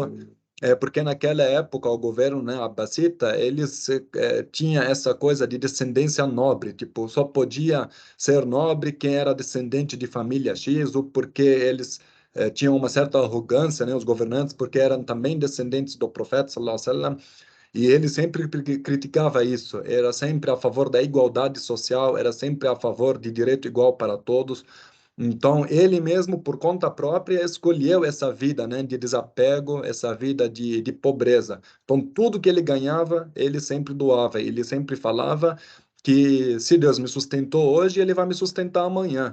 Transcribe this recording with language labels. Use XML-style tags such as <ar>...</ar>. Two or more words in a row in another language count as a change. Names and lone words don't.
<pt>Porque naquela época o governo, né, abacita, eles tinha essa coisa de descendência nobre, tipo, só podia ser nobre quem era descendente de família X, ou porque eles tinham uma certa arrogância, né, os governantes, porque eram também descendentes do profeta,</pt> <ar>صلى الله عليه وسلم,</ar> <pt>e ele sempre criticava isso, era sempre a favor da igualdade social, era sempre a favor de direito igual para todos. Então, ele mesmo, por conta própria, escolheu essa vida, né, de desapego, essa vida de pobreza. Então, tudo que ele ganhava, ele sempre doava. Ele sempre falava que se Deus me sustentou hoje, ele vai me sustentar amanhã.</pt>